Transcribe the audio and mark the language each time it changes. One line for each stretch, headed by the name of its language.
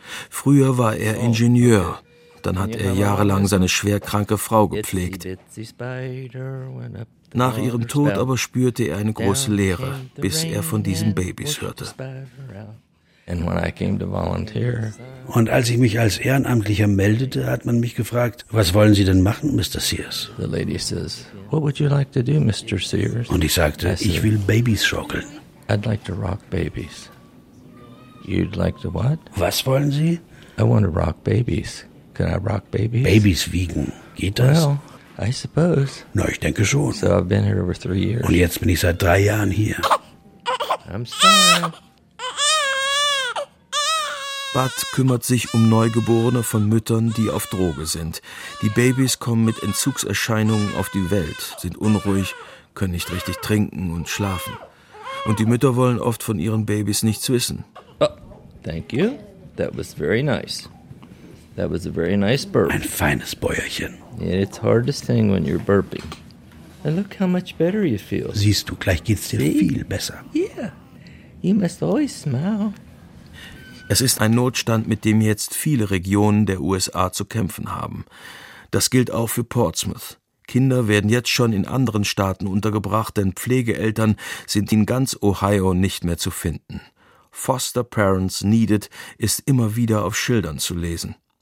German: Früher war er Ingenieur. Dann hat er jahrelang seine schwerkranke Frau gepflegt. Nach ihrem Tod aber spürte er eine große Leere, bis er von diesen Babys hörte. Und als ich mich als Ehrenamtlicher meldete, hat man mich gefragt, was wollen Sie denn machen, Mr. Sears?
English: The lady says, what would you like to do, Mr. Sears?
German: Und ich sagte, ich will Babys schaukeln.
English: I'd like to rock babies. You'd like to what?
German: Was wollen Sie?
English: I want to rock babies. Can I rock babies?
German: Babys wiegen. Geht das?
English: Well, I suppose.
German: Na, ich denke schon.
English: So I've been here over 3 years.
German: Und jetzt bin ich seit 3 Jahren hier.
English: I'm sorry.
German: Bud kümmert sich um Neugeborene von Müttern, die auf Droge sind. Die Babys kommen mit Entzugserscheinungen auf die Welt, sind unruhig, können nicht richtig trinken und schlafen. Und die Mütter wollen oft von ihren Babys nichts wissen.
English: Oh, thank you. That was very nice. That was a very nice burp.
German: Ein feines Bäuerchen.
English: Yeah, it's hard to sing when you're burping. And look how much better you feel.
German: Siehst du, gleich geht's dir viel besser.
English: Yeah, you must always smile.
German: Es ist ein Notstand, mit dem jetzt viele Regionen der USA zu kämpfen haben. Das gilt auch für Portsmouth. Kinder werden jetzt schon in anderen Staaten untergebracht, denn Pflegeeltern sind in ganz Ohio nicht mehr zu finden.
English: Foster Parents Needed
German: ist immer wieder auf Schildern zu lesen.